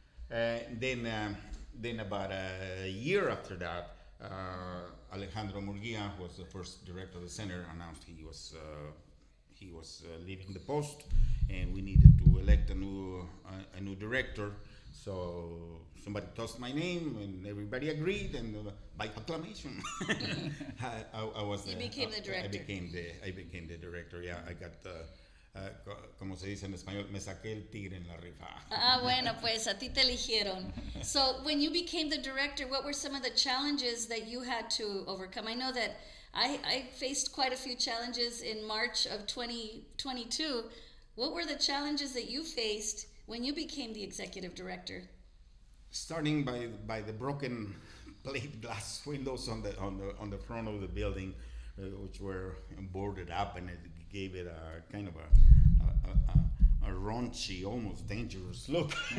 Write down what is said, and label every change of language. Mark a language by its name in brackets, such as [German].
[English] Then about a year after that, Alejandro Murguia, who was the first director of the center, announced he was leaving the post, and we needed to elect a new director. So somebody tossed my name, and everybody agreed, and by acclamation, I was. You became the director. I became the director. Yeah, I got. [Spanish] Como se dice en español, me saqué el tigre en la rifa. Bueno, pues a ti te eligieron. [English] So when you became the director, what were some of the challenges that you had to overcome? I know that I faced quite a few challenges in March of 2022. What were the challenges that you faced when you became the executive director? Starting by the broken plate glass windows on the front of the building, which were boarded up, and it gave it a kind of a raunchy, almost dangerous look.